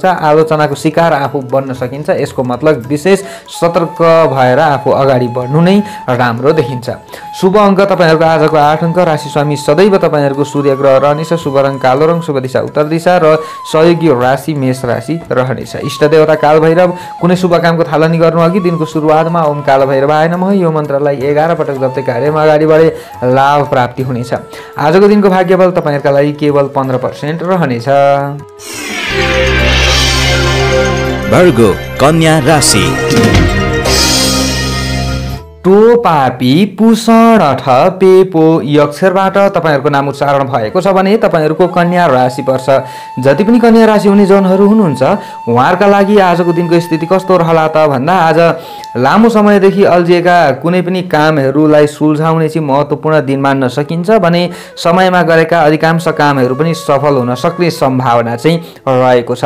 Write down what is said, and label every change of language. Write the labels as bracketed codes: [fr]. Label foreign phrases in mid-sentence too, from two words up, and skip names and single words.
[ne] आलोचनाको शिकार आफू बन्न सकिन्छ। यसको मतलब विशेष सतर्क भएर आफू अगाडि बढ्नु नै राम्रो देखिन्छ। शुभ अङ्क तपाईँहरूको आजको 8 अङ्क। राशि स्वामी सदैव तपाईँहरूको सूर्य ग्रह रहनेछ। शुभ रङ कालो रङ, शुभ दिशा उत्तर दिशा र सहयोगी राशि मेष राशि रहनेछ। इष्ट देवता काल भैरव। कुनै शुभ कामको थालनी गर्नु अघि दिनको सुरुवातमा [sa] ओम काल भैरवाय नमः [ne] यो मन्त्रलाई 11 पटक जप्दै कार्यमा अगाडि बढे लाभ प्राप्ति हुनेछ। आजको दिनको भाग्यबल तपाईँहरूका लागि केवल 15% रहनेछ। भर्गो कन्या राशि। टो पापी पुषण ठ पेपो यो अक्षरबाट तपाईँहरूको नाम उच्चारण भएको छ भने तपाईँहरूको कन्या राशि पर्छ। जति पनि कन्या राशि हुने जनहरू हुनुहुन्छ उहाँहरूका लागि आजको दिनको स्थिति कस्तो रहला त भन्दा आज लामो समयदेखि अल्झिएका कुनै पनि कामहरूलाई सुल्झाउने चाहिँ महत्त्वपूर्ण दिन मान्न सकिन्छ भने समयमा गरेका अधिकांश कामहरू पनि सफल हुन सक्ने सम्भावना चाहिँ रहेको छ।